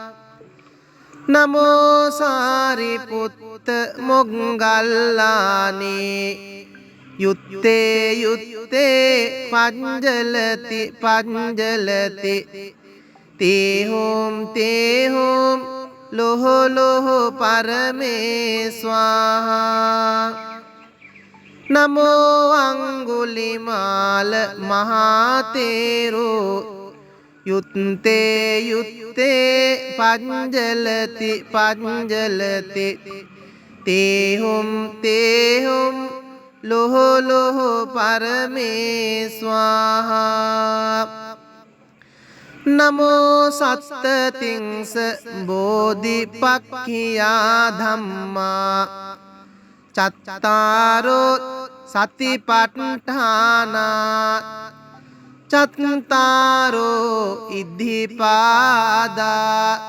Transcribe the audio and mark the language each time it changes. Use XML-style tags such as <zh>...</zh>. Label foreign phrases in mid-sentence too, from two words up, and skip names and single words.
<pi>නමෝ සාරිපුත්ත මොග්ගල්ලානේ යුත්තේ යුත්තේ පංජලති පංජලති තේහොම් තේහොම් ලොහ ලොහ පරමේ ස්වාහා නමෝ අංගුලිමාල මහතේරෝ යුත්තේ යුත්තේ පංජලති පංජලති තේහොම් තේහොම් ලොහ ලොහ පරමේ ස්වාහා නමෝ සත්තතිංස බෝධිපක්ඛියා ධම්මා චත්තාරෝ සතිපට්ඨානා චත්තාරෝ ඉද්ධිපාදා</pi>